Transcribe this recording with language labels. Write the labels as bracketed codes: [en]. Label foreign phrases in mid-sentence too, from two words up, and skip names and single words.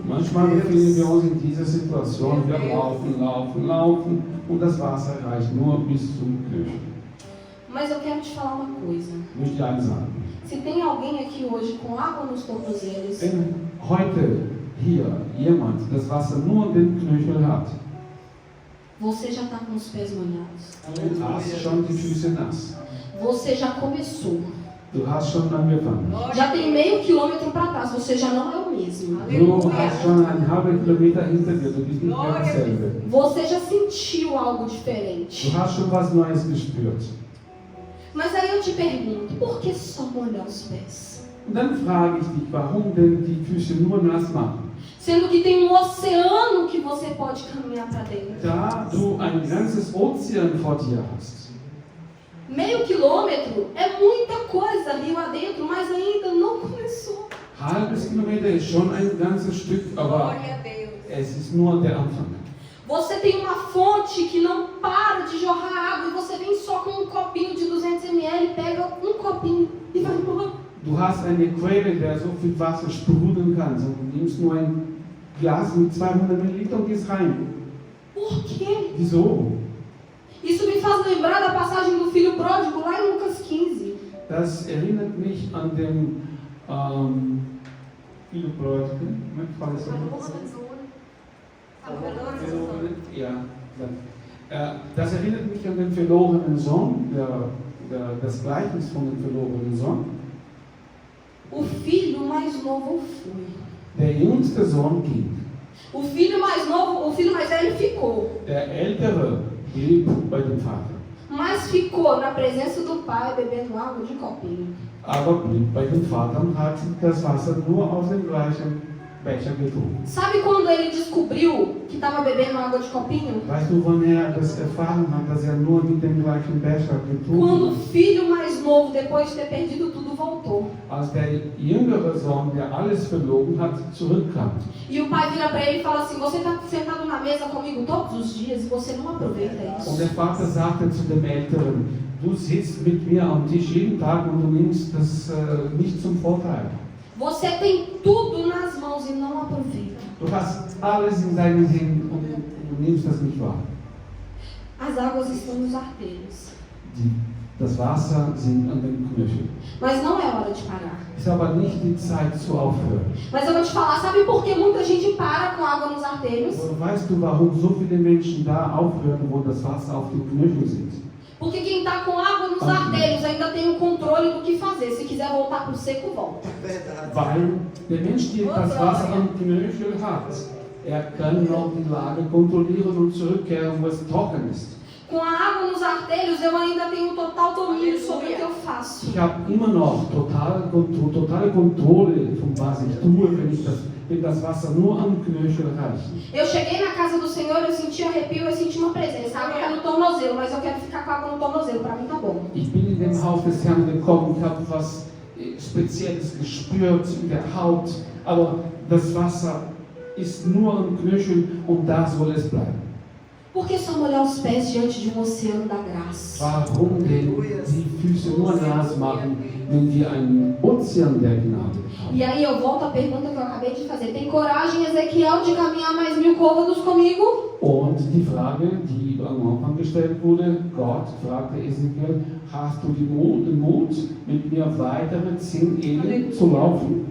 [de] Manchmal befinden wir uns in dieser Situation, wir laufen und das Wasser reicht nur bis zum Knöchel. [pt] Mas eu quero te falar uma coisa. [de] Möchte ich eines sagen. [pt] Se tem alguém aqui hoje com água nos tornozelos, [de] Wenn heute hier jemand das Wasser nur in den Knöchel hat, [pt] você já está com os pés molhados. [de] du hast schon die Füße nass. [pt] Você já começou. [de] Du hast schon angefangen. [pt] Já tem meio quilômetro para trás. Você já não é o mesmo. [de] Du hast schon einen halben Kilometer hinter dir, du bist nicht mehr dasselbe. [pt] Você já sentiu algo diferente. [de] Du hast schon was Neues gespürt. [pt] Mas aí eu te pergunto, por que só molhar os pés? [de] Und dann frage ich dich, warum denn die Füße nur nass machen? [pt] Sendo que tem oceano que você pode caminhar para dentro. [de] Da du ein ganzes Ozean vor dir hast. [pt] Meio quilômetro é muita coisa rio adentro, mas ainda não começou. [de] Halbes Kilometer ist schon ein ganzes Stück, aber es ist nur der Anfang. [pt] Você tem uma fonte que não para de jorrar água e você vem só com um copinho de 200 ml, pega um copinho e vai embora. [de] Du hast eine Quelle, der so viel Wasser sprudeln kann. Du nimmst nur ein Glas mit 200 Milliliter und gehst rein. [pt] Por quê? [de] Wieso? [pt] Isso me faz lembrar da passagem do filho pródigo lá em Lucas 15. [de] Das erinnert mich an den [pt] Filho pródigo. Como é que fala isso? [de] Ja. Das erinnert mich an den verlorenen Sohn, das Gleichnis von dem verlorenen Sohn. [pt] O filho mais novo foi. [de] Der jüngste Sohn ging. [pt] O filho mais velho ficou. [de] Der ältere blieb bei dem Vater. [pt] mas ficou na presença do pai bebendo água de copinho. [de] Aber blieb bei dem Vater und hat das Wasser nur aus dem gleichen Becher getrunken. [pt] Sabe quando ele descobriu que estava bebendo água de copinho? [de] Weißt du, wann er das erfahren hat, dass er nur mit dem gleichen Becher getrunken [pt] Quando o [de] hat? [pt] filho mais novo, depois de ter perdido tudo, voltou. [de] Als der jüngere Sohn, der alles verloren hat, zurückkam. [pt] E o pai vira para ele e fala assim: você está sentado na mesa comigo todos os dias e você não aproveita [de] Und [pt] isso. [de] der Vater sagte zu dem Älteren, du sitzt mit mir am Tisch jeden Tag und du nimmst das nicht zum Vorteil. [pt] Você tem tudo nas mãos e não aproveita. [de] Du hast alles in deinen Händen und du nimmst das nicht wahr. [pt] As águas estão nos arteiros, [de] Das Wasser sind an den Knöcheln. [pt] mas não é hora de parar. [de] Ist aber nicht die Zeit zu aufhören. [pt] Mas eu vou te falar, sabe por que muita gente para com água nos arteiros? [de] Aber weißt du, warum so viele Menschen da aufhören, wo das Wasser auf den Knöcheln sind? [pt] Porque quem está com água nos arteiros ainda tem o controle do que fazer. Se quiser voltar para o seco, volta. [de] Weil der Mensch, der das Wasser am Knöchel hat, kann noch die Lage kontrollieren und zurückkehren, wo es trocken ist. [pt] Com a água nos arteiros, eu ainda tenho total domínio sobre o que eu faço. [de] Ich habe immer noch totale Kontrolle von was ich tue, wenn das Wasser nur am Knöchel reicht. [pt] Eu cheguei na casa do Senhor, eu senti arrepio, eu senti uma presença. A água está no tornozelo, mas eu quero ficar com a água no tornozelo. Para mim tá bom. [de] Ich bin in dem Haus des Herrn gekommen, ich habe was Spezielles gespürt in der Haut, aber das Wasser ist nur am Knöchel und da soll es bleiben. [pt] Por que só molhar os pés diante de um oceano da graça? [de] Warum denn die Füße nur nass machen, wenn wir einen Ozean der Gnade haben? [pt] E aí eu volto à pergunta que eu acabei de fazer. Tem coragem, Ezequiel, de caminhar mais 1000 côvados comigo? [de] Und die Frage, die am Anfang gestellt wurde, Gott fragte Ezekiel, hast du den Mut, mit mir weitere 10 Ehen zu laufen?